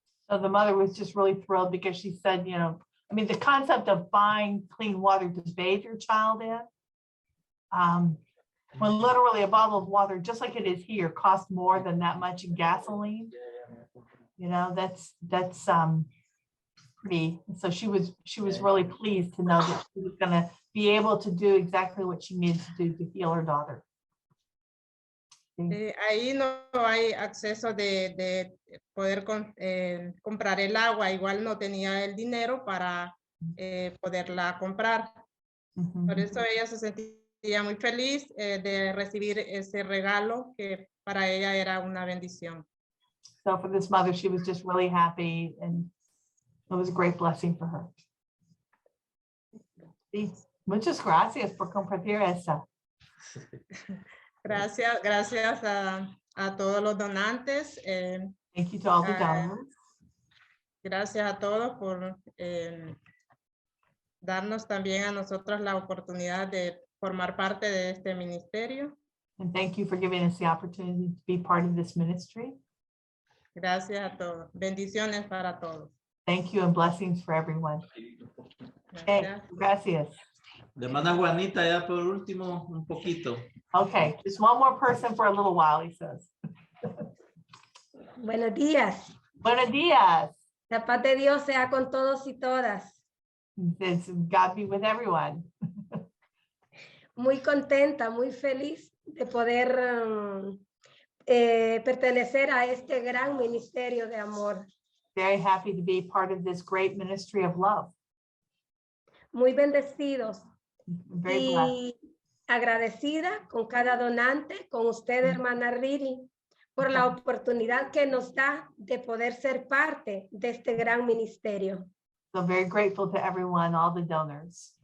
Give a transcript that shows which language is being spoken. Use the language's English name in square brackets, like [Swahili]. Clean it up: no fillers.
[English] So the mother was just really thrilled because she said, you know, I mean, the concept of buying clean water to bathe your child in, when literally a bottle of water, just like it is here, costs more than that much in gasoline. You know, that's pretty. So she was really pleased to know that she was going to be able to do exactly what she needed to do to heal her daughter. [Spanish] Ahí no hay acceso de poder comprar el agua, igual no tenía el dinero para poderla comprar. Por eso ella se sentía muy feliz de recibir ese regalo que para ella era una bendición. [English] So for this mother, she was just really happy, and it was a great blessing for her. [Spanish] Sí. Muchas gracias por compartir eso. Gracias a todos los donantes. [English] Thank you to all the donors. [Spanish] Gracias a todos por darnos también a nosotros la oportunidad de formar parte de este ministerio. [English] And thank you for giving us the opportunity to be part of this ministry. [Spanish] Gracias a todos. Bendiciones para todos. [English] Thank you and blessings for everyone. [Spanish] Okay, gracias. De hermana Juanita, ya por último, un poquito. [English] Okay, just one more person for a little while, he says. [Spanish] Buenos días. Buenos días. La paz de Dios sea con todos y todas. [English] It's God be with everyone. [Spanish] Muy contenta, muy feliz de poder pertenecer a este gran ministerio de amor. [English] Very happy to be part of this great ministry of love. [Spanish] Muy bendecidos. [English] Very blessed. [Spanish] Y agradecida con cada donante, con usted, hermana Riri, por la oportunidad que nos da de poder ser parte de este gran ministerio. [English] So very grateful to everyone, all the donors.